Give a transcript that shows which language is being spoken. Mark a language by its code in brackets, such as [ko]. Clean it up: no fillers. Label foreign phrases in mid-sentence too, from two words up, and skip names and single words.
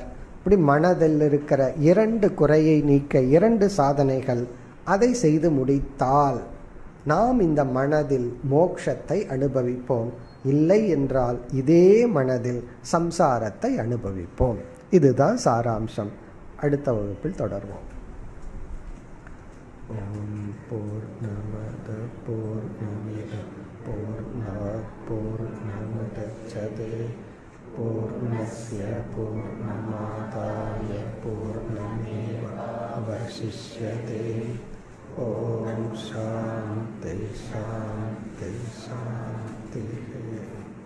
[ta] இப்படி மனதில் இருக்கிற 2 குறையை நீக்க 2 சாதனைகள், அதை செய்து முடித்தால் நாம் இந்த மனதில் மோட்சத்தை அனுபவிப்போம். இல்லை என்றால் இதே மனதில் சம்சாரத்தை அனுபவிப்போம். இதுதான் சாராம்சம். அடுத்த வகுப்பில் தொடர்வோம். [sa] ओम् पूर्णमद पूर्णमिदं पूर्णात् पूर्णमुदच्यते पूर्णस्य पूर्णमादाय पूर्णमेवावशिष्यते. ओम् शान्ति शान्ति शान्ति.